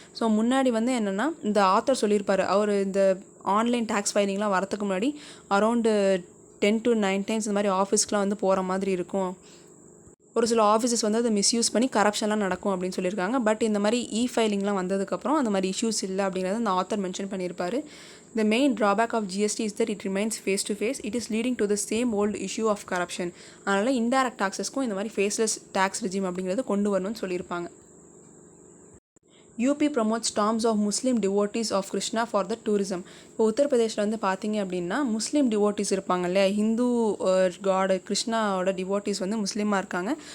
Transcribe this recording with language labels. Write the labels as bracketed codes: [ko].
[ta] So முன்னாடி வந்து என்னென்னா இந்த ஆத்தர் சொல்லியிருப்பார், அவர் இந்த ஆன்லைன் டேக்ஸ் ஃபைலிங்லாம் வரத்துக்கு முன்னாடி அரௌண்டு 10 to 9 times இந்த மாதிரி ஆஃபீஸ்க்குலாம் வந்து போகிற மாதிரி இருக்கும். ஒரு சில ஆஃபீஸஸ் வந்து அதை மிஸ்யூஸ் பண்ணி கரப்ஷன்லாம் நடக்கும் அப்படின்னு சொல்லியிருக்காங்க. பட் இந்த மாதிரி ஃபைலிங்லாம் வந்ததுக்கப்புறம் அந்த மாதிரி இஷ்யூஸ் இல்லை அப்படிங்கிறத அந்த ஆத்தர் மென்ஷன் பண்ணியிருப்பார். [en] The main drawback of GST is that it remains face to face. It is leading to the same old issue of corruption. [ta] அதனால் இன்டைரக்ட் டாக்ஸஸ்க்கும் இந்த மாதிரி ஃபேஸ்லெஸ் டேக்ஸ் ரெஜிம் அப்படிங்கிறது கொண்டு வரணும்னு சொல்லியிருப்பாங்க. [en] UP promotes dhams of Muslim devotees of Krishna for the tourism. [ta] இப்போ உத்தரப்பிரதேசில் வந்து பார்த்தீங்க அப்படின்னா முஸ்லீம் டிவோட்டிஸ் இருப்பாங்க இல்லையா, ஹிந்து காடு கிருஷ்ணாவோட டிவோட்டிஸ் வந்து முஸ்லீமாக இருக்காங்க.